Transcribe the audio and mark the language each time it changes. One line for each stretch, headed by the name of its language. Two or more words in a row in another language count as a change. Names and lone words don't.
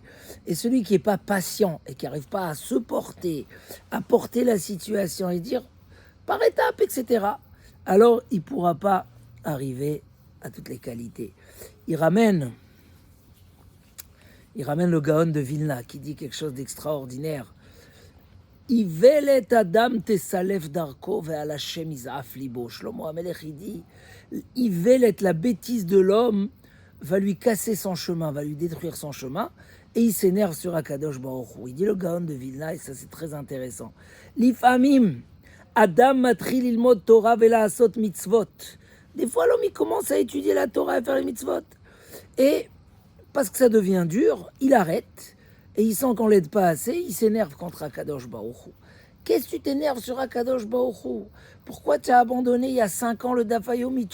French: Et celui qui n'est pas patient et qui n'arrive pas à se porter, à porter la situation et dire par étapes, etc., alors il ne pourra pas arriver à toutes les qualités. Il ramène le Gaon de Vilna qui dit quelque chose d'extraordinaire.
Hebrew: אולת אדם תסלף דרכו ועל השם יזעף לבו.
French: Shlomo HaMelech, il dit, Ivelet, la bêtise de l'homme, va lui casser son chemin, va lui détruire son chemin, et il s'énerve sur
Hebrew: הקדוש ברוך הוא.
French: Il dit le Gaon de Vilna, et ça c'est très intéressant.
Hebrew: לפעמים אדם מתחיל ללמוד תורה ולעשות מצוות.
French: Des fois l'homme il commence à étudier la Torah et à faire les mitzvot. Et parce que ça devient dur, il arrête. Et il sent qu'on ne l'aide pas assez, il s'énerve contre
Hebrew: הקדוש ברוך הוא.
French: Qu'est-ce que tu t'énerves sur
Hebrew: הקדוש ברוך הוא?
French: Pourquoi tu as abandonné il y a 5 ans le Dafayomi?